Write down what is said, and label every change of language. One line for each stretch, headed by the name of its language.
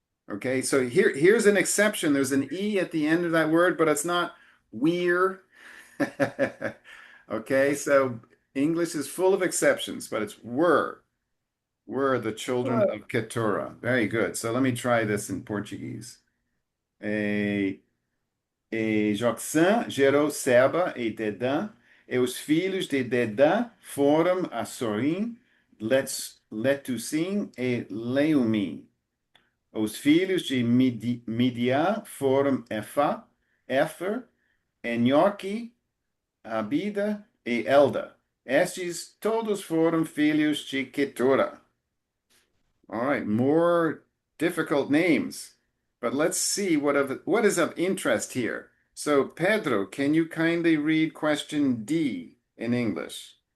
English: Okay, so here's an exception. There's an e at the end of that word, but it's not we're. Okay, so English is full of exceptions, but it's were the children of Keturah. Very good. So let me try this in Portuguese.
Portuguese: E, Joxã gerou Seba e Dedã, e os filhos de Dedã foram Assorim, Letusim e Leumim. Os filhos de Midian foram Éfer, Enoque, Abida e Elda. Estes todos foram filhos de Keturah.
English: All right, more difficult names, but let's see what is of interest here. So, Pedro, can you kindly read question D in English?